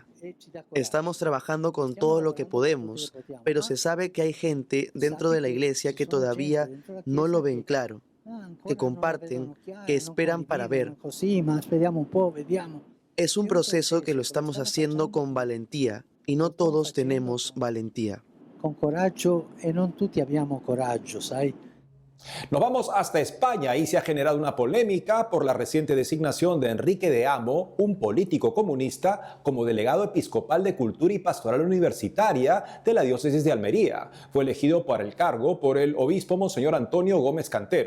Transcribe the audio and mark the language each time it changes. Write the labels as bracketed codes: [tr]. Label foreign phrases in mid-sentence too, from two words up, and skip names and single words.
[es] Estamos trabajando con todo lo que podemos, pero se sabe que hay gente dentro de la Iglesia que todavía no lo ven claro, que comparten, que esperan para ver. Es un proceso que lo estamos haciendo con valentía y no todos tenemos valentía. [it] Con coraggio e non tutti abbiamo coraggio, sai? [es] Nos vamos hasta España. Ahí se ha generado una polémica por la reciente designación de Enrique de Amo, un político comunista, como delegado episcopal de Cultura y Pastoral Universitaria de la diócesis de Almería. Fue elegido para el cargo por el obispo Monseñor Antonio Gómez Cantero.